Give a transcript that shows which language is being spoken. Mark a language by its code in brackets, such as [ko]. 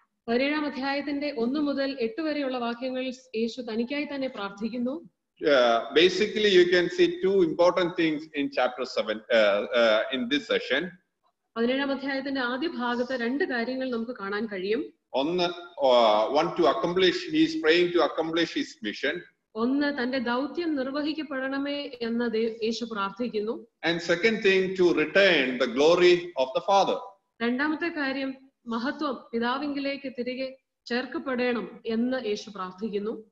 [ml] 17-ാം അധ്യായത്തിന്റെ 1 മുതൽ 8 വരെയുള്ള വാക്യങ്ങളിൽ യേശു തനിക്കായി തന്നെ പ്രാർത്ഥിക്കുന്നു. [en] Basically you can see two important things in chapter 7 in this session. [ml] 17-ാം അധ്യായത്തിന്റെ ആദ്യ ഭാഗത്ത് 2 കാര്യങ്ങൾ നമുക്ക് കാണാൻ കഴിയും. [en] one to accomplish, he is praying to accomplish his mission. [ml] ഒന്ന് തന്റെ ദൗത്യം നിർവഹിക്കപ്പെടണമേ എന്ന് യേശു പ്രാർത്ഥിക്കുന്നു. [en] And second thing, to return the glory of the Father. [ml] രണ്ടാമത്തെ കാര്യം മഹത്വം പിതാവിങ്കിലേക്ക് തിരികെ ചേർക്കപ്പെടണം എന്ന് യേശു പ്രാർത്ഥിക്കുന്നു.